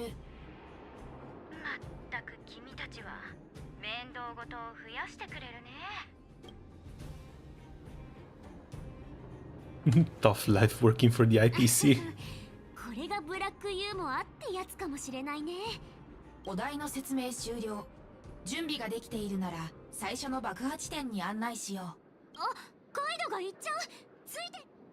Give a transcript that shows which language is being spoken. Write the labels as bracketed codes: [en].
[ja] まったく君たちは面倒ごとを増やしてくれるね。 [en] Tough life working for the IPC. [ja] これがブラックユーモアってやつかもしれないね。お題の説明終了。準備ができているなら最初の爆破地点に案内しよう。あ、ガイドが行っちゃう。ついて。